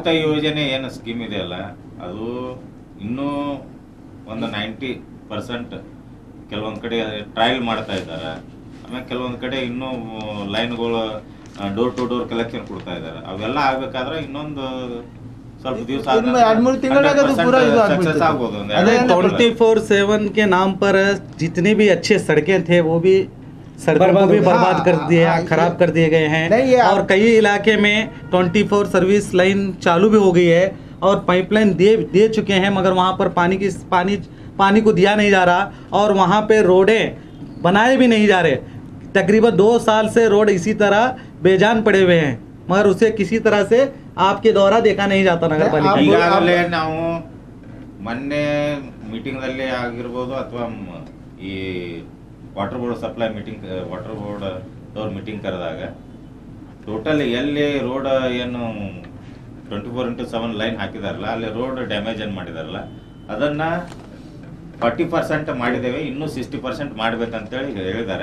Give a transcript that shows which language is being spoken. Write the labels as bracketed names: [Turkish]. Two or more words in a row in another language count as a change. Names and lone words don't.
[Kannada] ಯೋಜನೆ ಏನು ಸ್ಕೀಮ್ ಇದೆ ಅಲ್ಲ ಅದು ಇನ್ನೂ ಒಂದು 90% ಕೆಲವೊಂದ್ ಕಡೆ ಟ್ರಯಲ್ ಮಾಡ್ತಾ ಇದ್ದಾರೆ. ಆಮೇಲೆ ಕೆಲವೊಂದ್ ಕಡೆ ಇನ್ನೂ ಲೈನ್ಗಳು ಡೋರ್ ಟು ಡೋರ್ ಕಲೆಕ್ಷನ್ ಕೊಡ್ತಾ ಇದ್ದಾರೆ. ಅವೆಲ್ಲ ಆಗ್ಬೇಕಾದ್ರೆ ಇನ್ನೊಂದು ಸ್ವಲ್ಪ ದಿವಸ 2-3 ತಿಂಗಳಾಗ ಅದು ಪೂರಾ ಇದು ಸಕ್ಸಸ್ ಆಗ್ಬೋದು. [Hindi] 24/7 के नाम पर जितनी भी अच्छे सड़कें थे वो भी सड़कों को भी बर्बाद कर दिए, खराब कर दिए गए हैं। और कई इलाके में 24 सर्विस लाइन चालू भी हो गई है और पाइपलाइन दे चुके हैं, मगर वहाँ पर पानी को दिया नहीं जा रहा और वहाँ पे रोडें बनाए भी नहीं जा रहे। तकरीबन 2 साल से रोड इसी तरह बेजान पड़े हुए हैं, मगर उसे किसी तरह से आपके द्वारा देखा नहीं जाता नगर पालिका। [Kannada] ಈಗಾಗಲೇ ನಾವು ಮೊನ್ನೆ ಮೀಟಿಂಗ್ ದಲ್ಲಿ ಆಗಿರ್ಬೋದು ಅಥವಾ ಈ ವಾಟರ್ ಬೋರ್ಡ್ ಸಪ್ಲೈ ಮೀಟಿಂಗ್ ವಾಟರ್ ಬೋರ್ಡ್ ಅವ್ರ ಮೀಟಿಂಗ್ ಕರೆದಾಗ ಟೋಟಲ್ ಎಲ್ಲಿ ರೋಡ್ ಏನು 24/7 ಲೈನ್ ಹಾಕಿದಾರಲ್ಲ ಅಲ್ಲಿ ರೋಡ್ ಡ್ಯಾಮೇಜ್ ಏನು ಮಾಡಿದಾರಲ್ಲ ಅದನ್ನ 40% ಮಾಡಿದ್ದೇವೆ, ಇನ್ನೂ 60% ಮಾಡ್ಬೇಕಂತೇಳಿ ಹೇಳಿದ್ದಾರೆ.